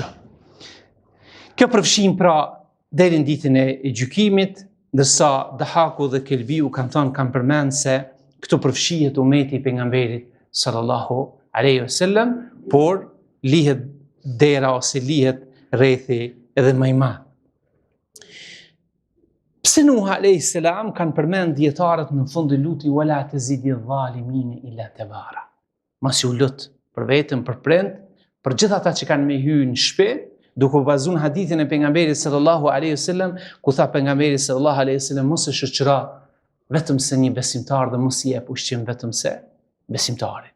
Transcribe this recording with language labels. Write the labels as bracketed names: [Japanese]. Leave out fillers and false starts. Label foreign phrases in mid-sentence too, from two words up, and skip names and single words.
[Albanian] Kjo përfshin pra deri në ditën e gjykimit, ndërsa Dahaku dhe Kelbiu kanë përmend se këto përfshihet umeti i pejgamberit [Arabic] صلى الله عليه وسلم, [Albanian] por lihet dera ose lihet rrethi edhe më i madh. Pse Nuh [Arabic] عليه السلام [Albanian] kanë përmend dietarët në fund të lutit [Arabic] ولا تزد الظالمين إلا تبارا. [Albanian] Mos u lut për veten, për prind, për gjithë ata që kanë me hyrë në shtëpi, duke bazuar hadithin e pejgamberit [Arabic] صلى الله عليه وسلم, [Albanian] ku tha pejgamberi [Arabic] صلى الله عليه وسلم [Albanian] mos e shoqëro vetëm se një besimtar dhe mos i jep ushqim vetëm se besimtarit.